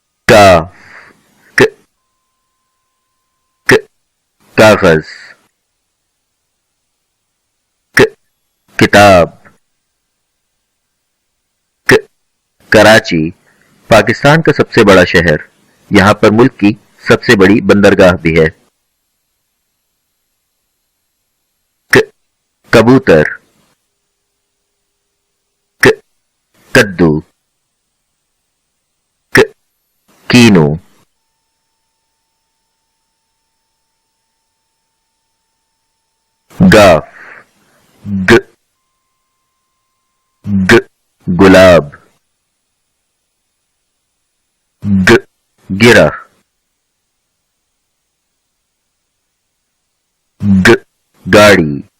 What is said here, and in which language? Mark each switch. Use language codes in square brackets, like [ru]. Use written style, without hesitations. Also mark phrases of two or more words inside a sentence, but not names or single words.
[ur] کاف ک ک کاغذ ک کتاب ک کراچی پاکستان کا سب سے بڑا شہر، یہاں پر ملک کی سب سے بڑی بندرگاہ بھی ہے۔ ک کبوتر ک کدو ک کینو گاف گ گ گلاب گ گرہ گ گاڑی